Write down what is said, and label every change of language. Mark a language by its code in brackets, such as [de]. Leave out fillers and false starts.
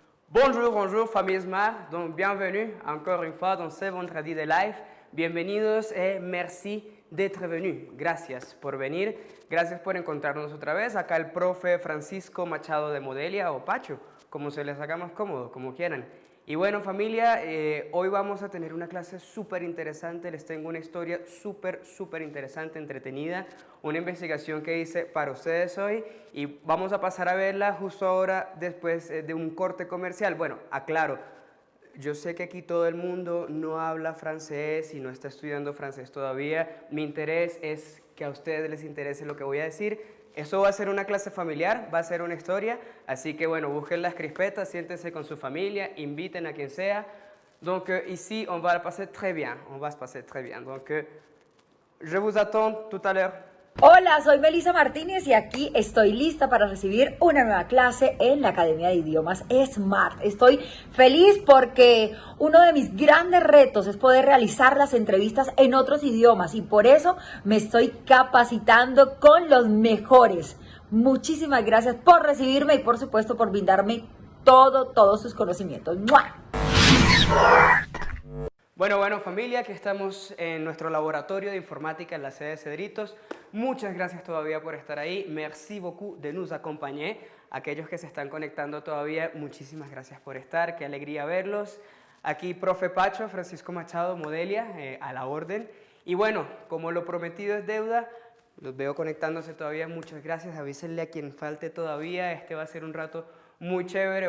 [fr] Bonjour famille Smart, donc bienvenue encore une fois dans ce vendredi de live. [es] Bienvenidos [fr] et merci d'être venu. [es] Gracias por venir, gracias por encontrarnos otra vez. Acá el profe Francisco Machado de Modelia o Pacho, como se les haga más cómodo, como quieran. Y bueno familia, hoy vamos a tener una clase súper interesante, les tengo una historia súper interesante, entretenida, una investigación que hice para ustedes hoy y vamos a pasar a verla justo ahora después de un corte comercial. Bueno, aclaro, yo sé que aquí todo el mundo no habla francés y no está estudiando francés todavía, mi interés es que a ustedes les interese lo que voy a decir. Eso va a ser una clase familiar, va a ser una historia, así que bueno, busquen las crispetas, siéntense con su familia, inviten a quien sea. [fr] Donc ici, on va passer très bien, on va se passer très bien. Donc je vous attends tout à l'heure. [es] Hola, soy Melissa Martínez y aquí estoy lista para recibir una nueva clase en la Academia de Idiomas SMART. Estoy feliz porque uno de mis grandes retos es poder realizar las entrevistas en otros idiomas y por eso me estoy capacitando con los mejores. Muchísimas gracias por recibirme y por supuesto por brindarme todos sus conocimientos. ¡Mua! Bueno familia, aquí estamos en nuestro laboratorio de informática en la sede de Cedritos. Muchas gracias todavía por estar ahí. [fr] Merci beaucoup de nous accompagner. [es] Aquellos que se están conectando todavía, muchísimas gracias por estar. Qué alegría verlos. Aquí profe Pacho, Francisco Machado, Modelia, a la orden. Y bueno, como lo prometido es deuda, los veo conectándose todavía. Muchas gracias. Avísenle a quien falte todavía. Este va a ser un rato muy chévere.